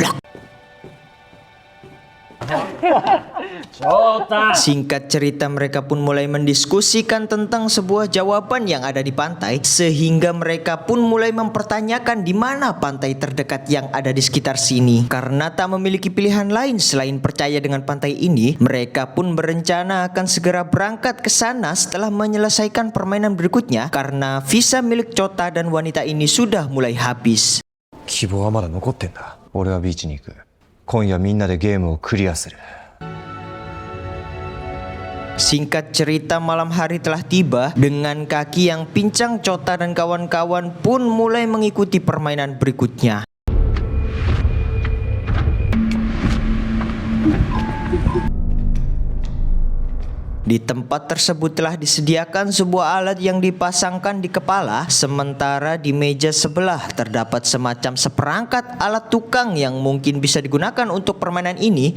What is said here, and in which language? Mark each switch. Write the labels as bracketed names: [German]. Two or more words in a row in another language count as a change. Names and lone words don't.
[Indonesian] Singkat cerita, mereka pun mulai mendiskusikan tentang sebuah jawaban yang ada di pantai, sehingga mereka pun mulai mempertanyakan di mana pantai terdekat yang ada di sekitar sini. Karena tak memiliki pilihan lain selain percaya dengan pantai ini, mereka pun berencana akan segera berangkat ke sana setelah menyelesaikan permainan berikutnya, karena visa milik Chota dan wanita ini sudah mulai habis. [Japanese] 希望はまだ残ってんだ。俺はビーチに行く。今夜みんなでゲームをクリアする。 [Indonesian] Singkat cerita, malam hari telah tiba. Dengan kaki yang pincang, Chota dan kawan-kawan pun mulai mengikuti permainan berikutnya. Di tempat tersebut telah disediakan sebuah alat yang dipasangkan di kepala, sementara di meja sebelah terdapat semacam seperangkat alat tukang yang mungkin bisa digunakan untuk permainan ini.